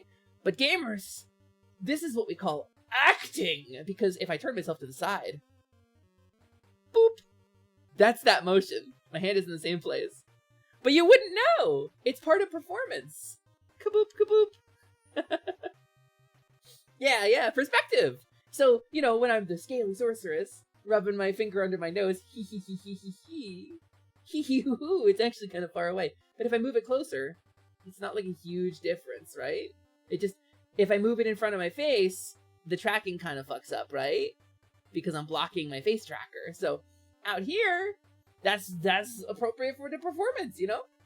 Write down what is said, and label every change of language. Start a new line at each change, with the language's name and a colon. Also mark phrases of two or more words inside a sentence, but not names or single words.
English: But gamers, this is what we call acting, because if I turn myself to the side, boop, that's that motion. My hand is in the same place. But you wouldn't know! It's part of performance. Kaboop, kaboop. Yeah, perspective. So, you know, when I'm the scaly sorceress, rubbing my finger under my nose, hee hee hee hee hee hee. Hee hee hoo hoo, it's actually kind of far away. But if I move it closer, it's not like a huge difference, right? It just, if I move it in front of my face, the tracking kind of fucks up, right? Because I'm blocking my face tracker. So, out here, that's appropriate for the performance, you know?